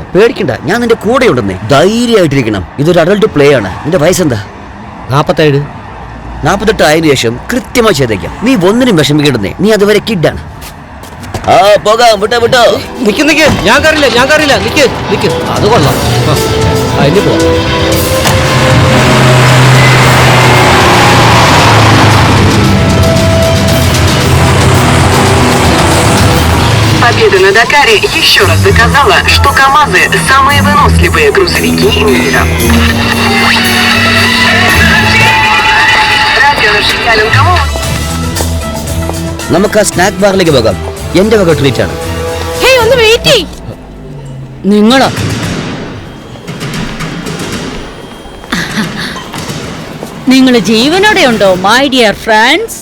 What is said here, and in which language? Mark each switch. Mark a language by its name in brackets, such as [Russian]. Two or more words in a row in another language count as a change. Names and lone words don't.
[Malayalam] പേടിക്കണ്ട, ഞാൻ നിന്റെ കൂടെ ഉണ്ടെന്നേ. ധൈര്യമായിട്ടിരിക്കണം. ഇതൊരു [English] adult play [Malayalam] ആണ്. നിന്റെ വയസ്സെന്താ? 47. 48 ആയതിനു ശേഷം കൃത്യമായി ചെയ്തേക്കാം. നീ ഒന്നിനും വിഷമിക്കണ്ടെന്നേ. നീ അതുവരെ കിഡാണ്. പോകാം. വിട്ടോ. നിക്ക്. ഞാൻ കയറില്ല. നിക്ക്. അത് കൊള്ളാം. അതിന് പോവാം. [Russian] Победа на Дакаре еще раз доказала, что КамАЗы – самые выносливые грузовики мира. Радио Рашиялин Камон. [Malayalam] നമുക്ക് ആ സ്നാക്ക് ബാറിലേക്ക് പോകാം. എന്റെ വക ട്രീറ്റ് ആണ്. ഒന്ന് വെയിറ്റ് ചെയ്യ്. നിങ്ങളോ? നിങ്ങൾ ജീവനോടെ ഉണ്ടോ [English] my dear friends?